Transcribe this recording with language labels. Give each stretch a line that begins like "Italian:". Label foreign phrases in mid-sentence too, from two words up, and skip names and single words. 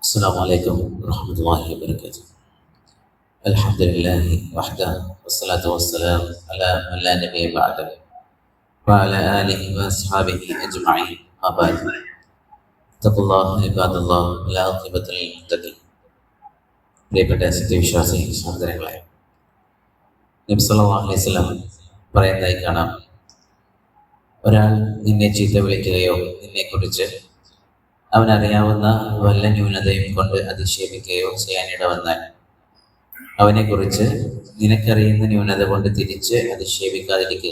Arabic: السلام عليكم ورحمة الله وبركاته. الحمد لله وحده والصلاة والسلام على من لا نبي بعده وعلى آله وأصحابه أجمعين. ما بعد اتقوا الله عباد الله ولا عاقبة للمتقين.
Malayalam: പ്രിയപ്പെട്ട സത്യവിശ്വാസി സഹോദരങ്ങളെ, നബി
Arabic: صلى الله عليه وسلم
Malayalam: പറയുന്നതായി കാണാം, ഒരാൾ നിന്നെ ചീത്ത വിളിക്കുകയോ നിന്നെക്കുറിച്ച് അവനറിയാവുന്ന വല്ല ന്യൂനതയും കൊണ്ട് അധിക്ഷേപിക്കുകയോ ചെയ്യാനിട വന്നാൽ അവനെക്കുറിച്ച് നിനക്കറിയുന്ന ന്യൂനത കൊണ്ട് തിരിച്ച് അധിക്ഷേപിക്കാതിരിക്കുക.